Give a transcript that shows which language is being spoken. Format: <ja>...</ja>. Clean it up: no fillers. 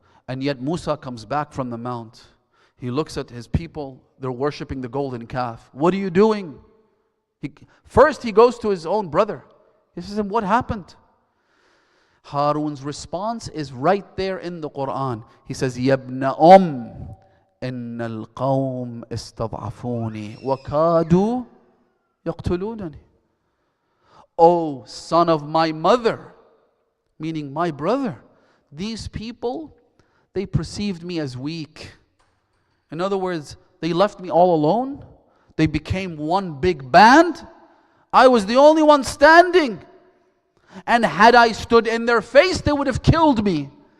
<en>And yet Musa comes back from the mount. He looks at his people. They're worshipping the golden calf. What are you doing? First he goes to his own brother. He says, what happened? Harun's response is right there in the Quran. He says, Yabna</en> <ar>إن القوم استضعفوني وكادوا يقتلونني.</ar> <en>O son of my mother, meaning my brother, these people, they perceived me as weak. In other words, they left me all alone. They became one big band. I was the only one standing. And had I stood in their face, they would have killed me.</en>